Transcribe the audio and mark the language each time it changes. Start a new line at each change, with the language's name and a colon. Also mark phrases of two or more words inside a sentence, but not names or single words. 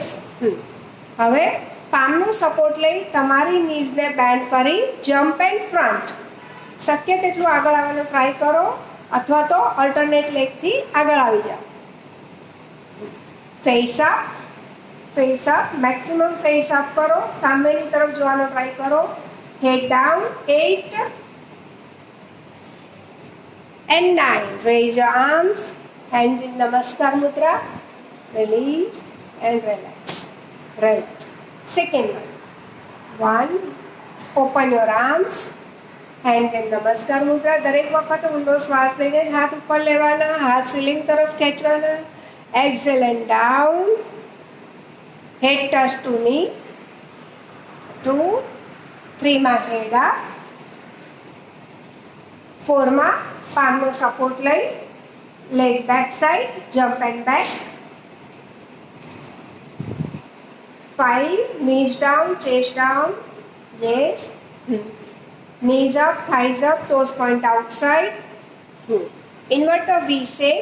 Gujarati: હવે પામનો સપોર્ટ લઈ તમારી નીઝને બેન્ડ કરી
English: jump and front.
Gujarati: શક્ય તેટલું આગળ આવવાનો ટ્રાય કરો અથવા તો
English: alternate legથી
Gujarati: આગળ આવી જાઓ.
English: face up. face up maximum face up
Gujarati: કરો, સામેની તરફ જોવાનો ટ્રાય કરો.
English: head down. 8 and 9. Raise your arms, hands in Namaskar Mudra. Release and relax. Relax. Second one. Open your arms, hands in Namaskar Mudra.
Gujarati: દરેક વખત ઊંડો શ્વાસ લઈને હાથ ઉપર લેવાના, હાથ સીલિંગ તરફ ખેંચવાના.
English: Exhale and down. Head touch to knee. 2, 3 માં head up. 4 માં palmનો સપોર્ટ લઈ leg back side, jump and back. 5 knees down, chest down. Yes. Knees up, thighs up, toes point outside. Inverter V shape.